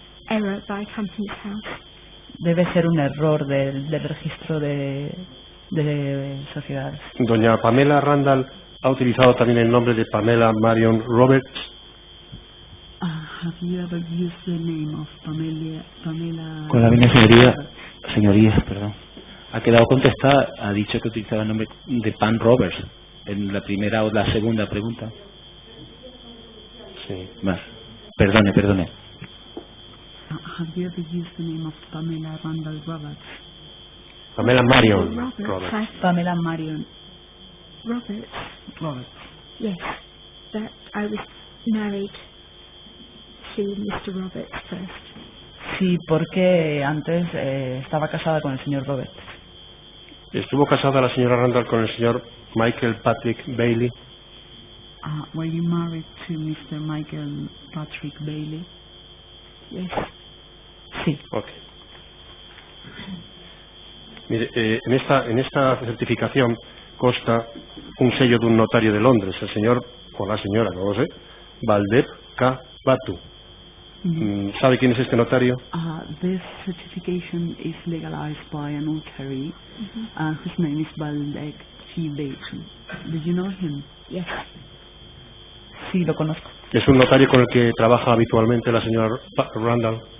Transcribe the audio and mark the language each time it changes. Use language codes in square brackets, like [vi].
[en] Error by company's house. [es] Debe ser un error del registro de sociedades. Doña Pamela Randall ha utilizado también el nombre de Pamela Marion Roberts. [en] Have you ever used the name of Pamela? [es] Con la venia, señorías, perdón. Ha quedado contestada, ha dicho que utilizaba el nombre de Pam Roberts en la primera o la segunda pregunta. Sí. Más. Perdone. [en] Have you ever used the name of Pamela Randall Roberts? Pamela Marion Roberts. Pamela Marion Roberts. Roberts. Yes, that I was married to Mr. Roberts first. [es] Sí, porque antes estaba casada con el señor Roberts. ¿Estuvo casada la señora Randall con el señor Michael Patrick Bailey? [en] Were you married to Mr. Michael Patrick Bailey? Yes. [es] Sí. Ok. Mire, en esta certificación consta un sello de un notario de Londres, el señor, o la señora, no lo sé, Valdeb K. Batu. ¿Sabe quién es este notario? [en] This certification is legalized by a notary whose name is Valdeb K. Batu. Did you know him? Yes. [es] Sí, lo conozco. ¿Es un notario con el que trabaja habitualmente la señora Randall?